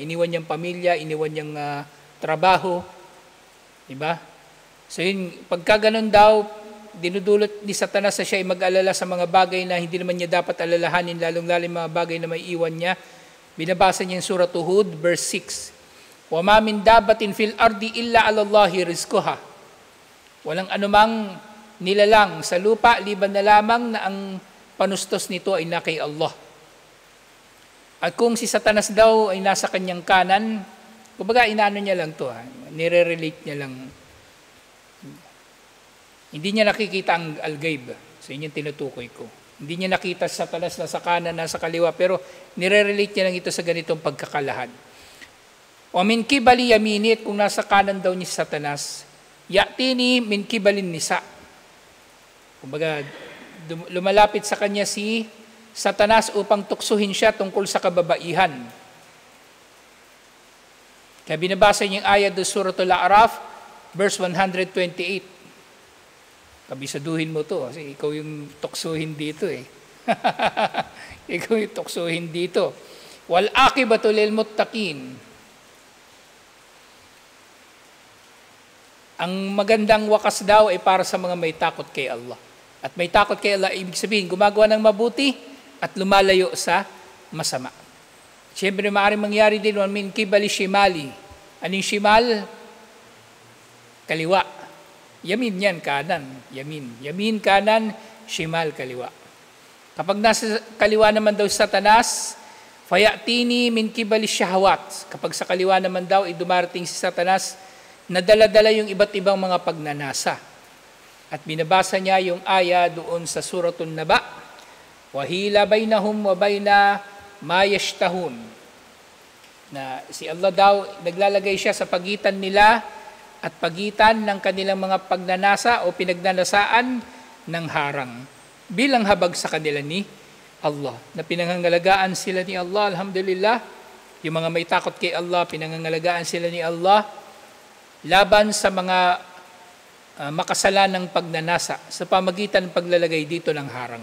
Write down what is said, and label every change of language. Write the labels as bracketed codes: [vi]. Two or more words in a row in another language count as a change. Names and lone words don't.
[tl] Iniwan niyang pamilya, iniwan niyang trabaho. Diba? So, yun, pagka ganun daw, dinudulot ni Satanas na siya ay mag-alala sa mga bagay na hindi naman niya dapat alalahanin, lalong-lalong mga bagay na may iwan niya. Binabasa niya yung Surah Hud, verse 6. [ar] وَمَا مِن دَابَةٍ فِي الْأَرْضِ إِلَّا عَلَى اللَّهِ رِزْقُهَا. [tl] Walang anumang nilalang sa lupa, liban na lamang na ang panustos nito ay na kay Allah. At kung si Satanas daw ay nasa kanyang kanan, kumbaga inaano niya lang to, nire-relate niya lang. Hindi niya nakikita ang al-ghaib. So yun yung tinutukoy ko. Hindi niya nakita si Satanas nasa kanan, nasa kaliwa, pero nire-relate niya lang ito sa ganitong pagkakalahad. [ar] أو من قبل يمينه, [tl] kung nasa kanan daw ni Satanas, [ar] يأتيني من قبل النساء. [tl] Kumbaga, lumalapit sa kanya si Satanas upang tuksuhin siya tungkol sa kababaihan. Kaya binabasa niya yung ayat do Suratul A'raf, verse 128. Kabisaduhin mo to, kasi ikaw yung tuksuhin dito eh. Ikaw yung tuksuhin dito. [ar] والعاقبة للمتقين. [tl] Ang magandang wakas daw ay para sa mga may takot kay Allah. At may takot kay Allah, ibig sabihin, gumagawa ng mabuti at lumalayo sa masama. Siyempre, maaaring mangyari din [ar] من قبل شماله. [tl] Anong shimal? Kaliwa. Yamin yan, kanan. Yamin, kanan, shimal, kaliwa. Kapag nasa kaliwa naman daw si Satanas, [ar] فيأتيني من قبل الشهوات. [tl] Kapag sa kaliwa naman daw, dumarating si Satanas, nadala-dala yung iba't ibang mga pagnanasa. At binabasa niya yung aya doon sa Suratun Naba, [ar] وحيل بينهم وبين ما يشتهون. [tl] Na si Allah daw, naglalagay siya sa pagitan nila at pagitan ng kanilang mga pagnanasa o pinagnanasaan ng harang. Bilang habag sa kanila ni Allah. Na pinangangalagaan sila ni Allah, alhamdulillah. Yung mga may takot kay Allah, pinangangalagaan sila ni Allah laban sa mga makasalanang pagnanasa sa pamagitan ng paglalagay dito ng harang.